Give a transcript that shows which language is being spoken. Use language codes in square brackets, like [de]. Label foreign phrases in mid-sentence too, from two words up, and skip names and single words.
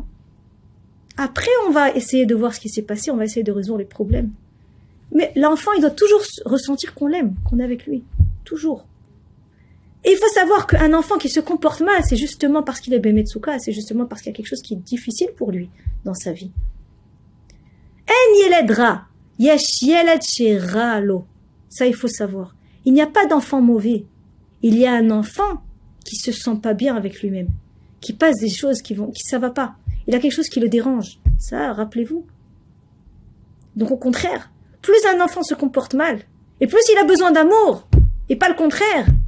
[fr] Après, on va essayer de voir ce qui s'est passé, on va essayer de résoudre les problèmes. Mais l'enfant, il doit toujours ressentir qu'on l'aime, qu'on est avec lui. Toujours. Et il faut savoir qu'un enfant qui se comporte mal, c'est justement parce qu'il est Bemetsuka, c'est justement parce qu'il y a quelque chose qui est difficile pour lui dans sa vie. [he] אין ילד רע, יש ילד שרע לו. [fr] Ça, il faut savoir. Il n'y a pas d'enfant mauvais. Il y a un enfant qui se sent pas bien avec lui-même, qui passe des choses qui ça va pas. Il a quelque chose qui le dérange. Ça, rappelez-vous. Donc, au contraire, plus un enfant se comporte mal, et plus il a besoin d'amour, et pas le contraire.